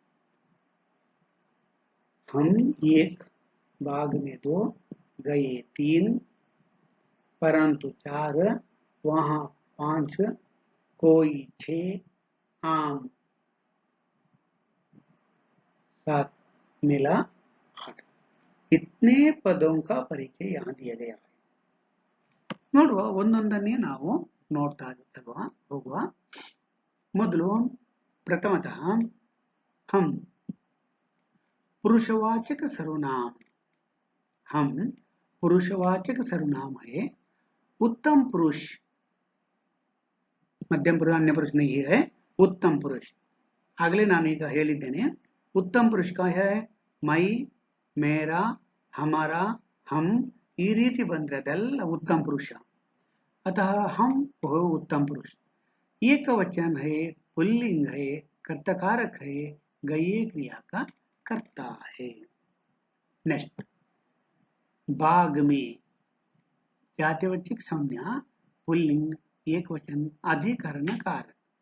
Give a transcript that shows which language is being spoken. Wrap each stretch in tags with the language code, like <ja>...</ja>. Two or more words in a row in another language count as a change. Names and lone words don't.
<hi>हम एक, बाग में दो, गए तीन, परंतु चार, वहां पांच, कोई छह, आम सात, मिला आठ। इतने पदों का परिचय यहाँ दिया गया है।</hi> <kn>ನೋಡುವ ಒಂದೊಂದನ್ನೇ ನಾವು ನೋಡ್ತಾ ಹೋಗುವ।</kn> <hi>ಮೊದಲು प्रथमतः हम पुरुषवाचक सर्वनाम, हम पुरुषवाचक सर्वनाम है। उत्तम पुरुष, मध्यम पुरुष अन्य पुरुष नहीं है, उत्तम पुरुष।</hi> <kn>ಆಗಲೇ ನಾನೀಗ ಹೇಳಿದ್ದೇನೆ,</kn> <hi>उत्तम पुरुष का है मैं, मेरा, हमारा, हम,</hi> <kn>ಈ ರೀತಿ ಬಂದ್ರೆ ಅದೆಲ್ಲ</kn> <hi>उत्तम पुरुष। अतः हम वह उत्तम पुरुष। एक वचन है, पुल्लिंग है, कर्ताकारक है, गए क्रिया का कर्ता है। नेक्स्ट, बाग में जातिवाचक संज्ञा, पुल्लिंग एक वचन, अधिकरण कारक।</hi>